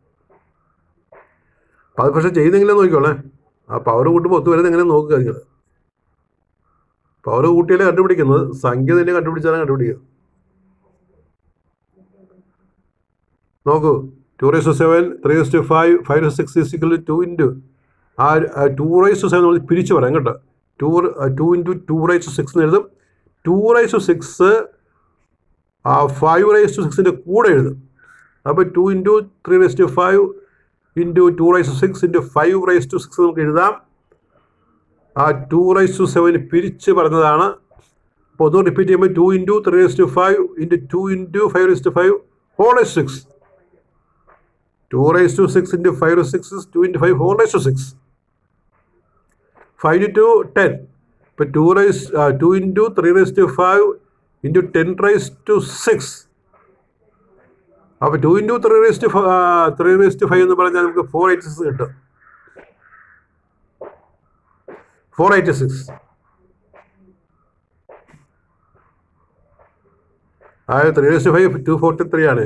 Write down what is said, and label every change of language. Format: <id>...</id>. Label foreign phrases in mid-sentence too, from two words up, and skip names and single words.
<ml>അത് പക്ഷേ ചെയ്യുന്നെങ്കിലും നോക്കിക്കോളേ. ആ പവർ കൂട്ടുമ്പോൾ 10 വരുന്നത് എങ്ങനെ നോക്കുക. നിങ്ങൾ പവർ കൂട്ടിയാലേ കണ്ടുപിടിക്കുന്നത്, സംഖ്യ തന്നെ കണ്ടുപിടിച്ചാലാണ് കണ്ടുപിടിക്കുക. നോക്കൂ, 2⁻7 3⁵5 5⁻6</ml> <en>is equal to 2 into</en> <ml>ആ 2⁻7 നമ്മൾ പിരിച്ച് പറയാം കേട്ടോ. 2 into 2⁻6 എന്ന് എഴുതും. 2⁻6 5⁻6ൻ്റെ കൂടെ എഴുതും. അപ്പോൾ 2 into 3⁵5 into 2⁻6 into 5⁻6 നമുക്ക് എഴുതാം. ആ 2⁻7 പിരിച്ച് പറഞ്ഞതാണ്. അപ്പോൾ ഒന്നും റിപ്പീറ്റ് ചെയ്യുമ്പോൾ 2 into 3⁵5 into 2 into 5⁻5 6.</ml> <en>2⁻6 into 5⁻6 is 2 into 5 6. 5 into 10. ഇപ്പോൾ 2 into 3⁵5 into 10⁻6.</en> <ml>അപ്പോൾ 2 into 3⁵5 എന്ന് പറഞ്ഞാൽ നമുക്ക് 486 കിട്ടും. 486. അതായത് 3⁵5 243 ആണ്.</ml>